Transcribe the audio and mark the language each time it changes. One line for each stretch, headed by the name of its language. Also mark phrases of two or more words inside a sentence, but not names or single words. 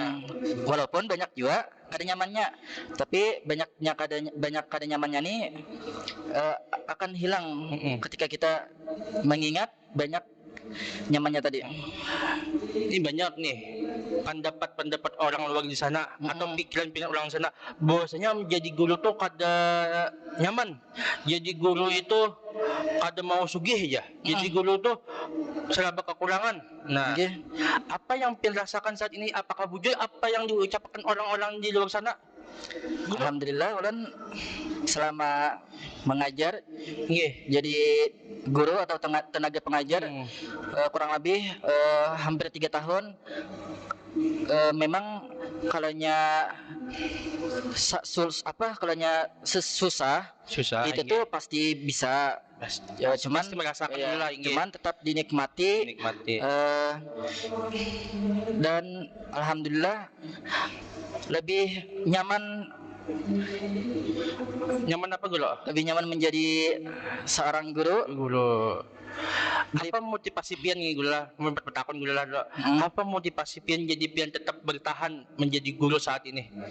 Banjar: Walaupun banyak juga kada nyamannya, tapi banyak kada nyamannya nih akan hilang ketika kita mengingat banyak nyamannya tadi. Ini banyak nih pendapat orang luar di sana atau pikiran-pikiran orang sana bahwasanya menjadi guru tuh kada nyaman. Jadi guru itu kada mau sugih aja.
Indonesian: Jadi guru tuh serba kekurangan. Nah, Nggih. apa yang Pin rasakan saat ini? Apakah bujur apa yang diucapkan orang-orang di luar sana?
Banjar: Alhamdulillah ulun selama mengajar Nggih.
Indonesian: jadi guru atau tenaga pengajar kurang lebih hampir 3 tahun. Memang kalanya susah Susah. itu tuh pasti bisa ya, cuman Pasti merasakan ya, dulu lah, nggih. cuman tetap dinikmati. Nikmati. Dan alhamdulillah lebih nyaman
Banjar: Nyaman apa gula? menjadi seorang guru. Gula. Apa motivasi pian nih gula? Bertakon gula lah dulu. Apa motivasi pian jadi pian tetap bertahan menjadi guru saat ini?